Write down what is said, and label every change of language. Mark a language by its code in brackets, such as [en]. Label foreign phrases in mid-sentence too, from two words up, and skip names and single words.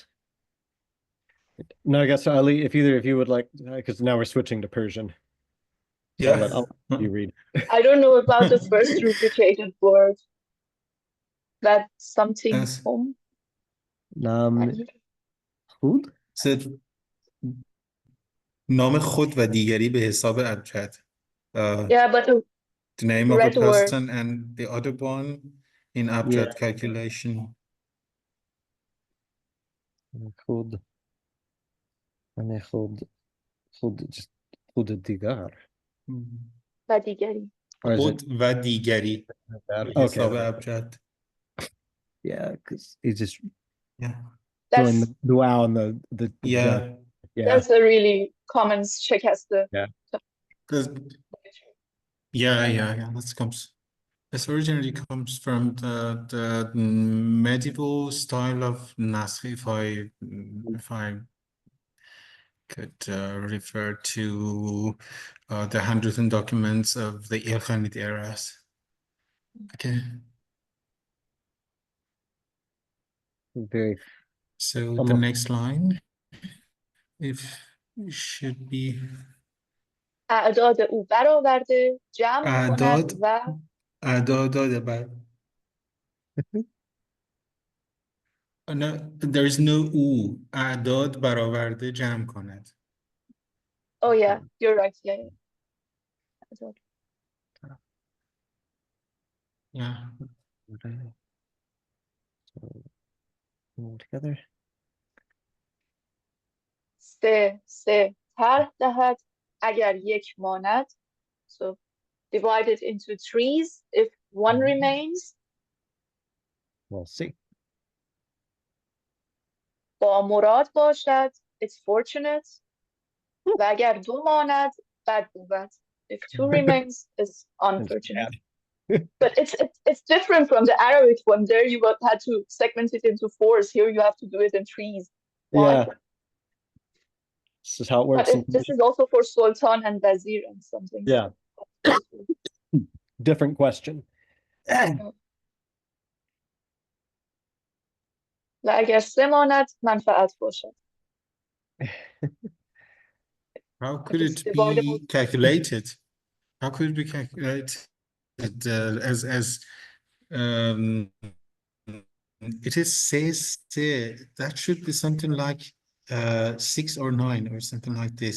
[en] No, I guess Ali, if either of you would like, because now we're switching to Persian. So yeah. I'll let you read. I don't know about the first duplicated word. That something Yes. home. [fa] نام خود? [en] So, [fa] نام خود و دیگری به حساب ابجد. [en] Yeah, but The name of a red word. person and the other one in abjad calculation. Khud. Khud, just [fa] خود الدیگر. و دیگری. [en] Or is it [fa] خود و دیگری [en] that? [fa] به [en] Okay. [fa] حساب ابجد. [en] Yeah, because he's just Yeah. throwing That's the wow on the Yeah. yeah. that's a really common شکسته. Yeah. That comes. This originally comes from the medieval style of naskh, if I could refer to the handwritten documents of the Ilkhanid eras. Okay. Very So the almost next line, if it should be [fa] اعداد او برآورده جمع کند اداد و اداد. No, there is no او. اعداد برآورده جمع کند. [en] Oh yeah, you're right. Yeah. Yeah. all together. [fa] سه طرح دهد اگر یک ماند. [en] So divide it into threes if one remains. We'll see. [fa] با مراد باشد [en] it's fortunate. [fa] و اگر دو ماند بد بود. [en] If two remains it's unfortunate. But it's different from the Arabic one. There you had to segment it into fours. Here you have to do it in threes. Why? Yeah. This is how it works. But this is also for Sultan and Wazir and something. Yeah. Different question. [fa] و اگر سه ماند منفعت باشد. [en] How could It's it dividable. be calculated? How could it be calculated as it is says that should be something like 6 or 9 or something like this.